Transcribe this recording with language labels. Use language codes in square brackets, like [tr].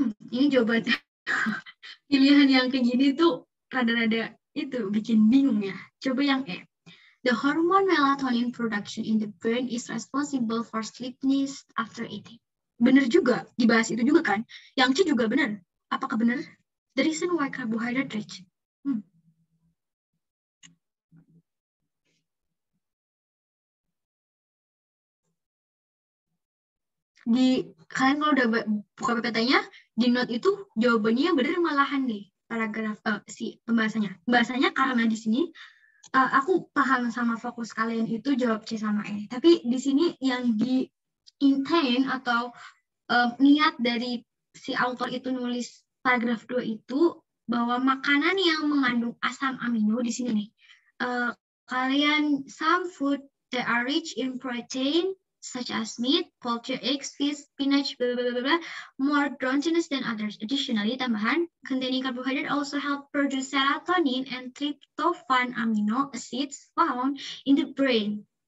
[id] Ini jawabannya. Pilihan yang kayak gini tuh rada-rada itu bikin bingung ya. Coba yang E. [en] The hormone melatonin production in the brain is responsible for sleepiness after eating. [id] Benar juga, dibahas itu juga kan. Yang C juga benar. Apakah benar? [en] The reason why carbohydrate rich. [id] Kalian kalau udah buka PPT-nya, di note itu jawabannya benar malahan nih. Paragraf si pembahasannya. Pembahasannya karena di sini aku paham sama fokus kalian itu jawab C sama E. Tapi di sini yang di intent atau niat dari si author itu nulis paragraf 2 itu bahwa makanan yang mengandung asam amino di sini nih. [en] Kalian some food that are rich in protein such as meat, poultry, eggs, fish, spinach, blah, blah, blah, blah, more drowsiness than others. Additionally, tambahan, containing carbohydrate also help produce serotonin and tryptophan amino acids found in the brain.